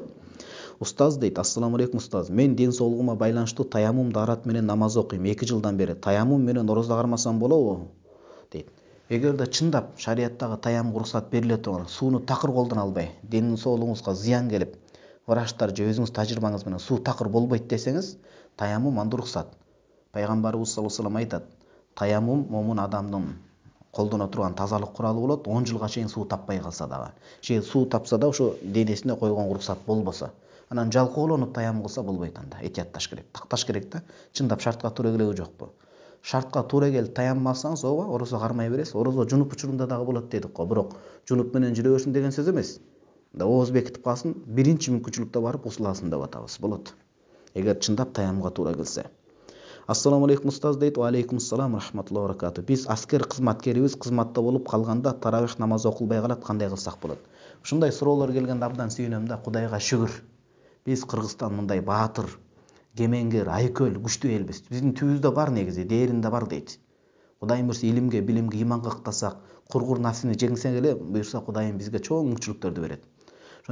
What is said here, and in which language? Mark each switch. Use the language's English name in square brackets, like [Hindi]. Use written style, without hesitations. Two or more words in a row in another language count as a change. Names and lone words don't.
[Kyrgyz] Устаз дейт, [Arabic] السلام عليكم [Kyrgyz] устаз, мен ден соолугума байланыштуу таяммум даарат менен намаз окуйм 2 жылдан бери. Таяммум менен орозо кармасам болобу? Дейт. Эгерде чындап шариаттагы таяммум уруксат бериле турган, сууну такыр колдоно албай, ден соолугуңузга зыян келип, врачтар же өзүңүз тажрыйбаңыз менен суу такыр болбойт десеңиз, таяммум анда уруксат. Пайгамбарыбыз [Arabic] صلى الله عليه وسلم [Kyrgyz] айтат, таяммум момун адамдын колдоно турган тазалык куралы болот, 10 жылга чейин суу таппай калса дагы. Же суу тапса да ошо денесине койгон уруксат болбосо, анан жалкоолонуп таяммум кылса болбойт анда. Этиятташ керек, такташ керек да. Чындап шартка туура келеби жокпу? Шартка туура келип таяммум алсаңыз, ооба, орозо кармай бересиз. Орозо жунуп учурунда дагы болот дедик го, бирок жунуп менен жүрө берсин деген сөз эмес. Да ооз бекитип калсын, биринчи мүмкүнчүлүктө барып усуласын деп атабыз, болот. Эгер чындап таяммумга туура келсе. [Arabic] السلام عليكم أستاذ дейт, وعليكم السلام ورحمة الله وبركاته. [Kyrgyz] Биз аскер кызматкерибиз кызматта болуп калганда таравих намазы окулбай калат, кандай кылсак болот? Ушундай суроолор келгенде абдан сүйүнөм да, Кудайга шүгүр. Биз Кыргызстан мындай баатыр, кемеңгер, айкөл, күчтүү элбиз. Биздин түбүбүздө бар негизи, дээринде бар дейт. Кудайым буйрса илимге, билимге, иманга ыктасак, кургур нафсини жеңсек эле, буйрса Кудайым бизге чоң мүмкүнчүлүктөрдү берет.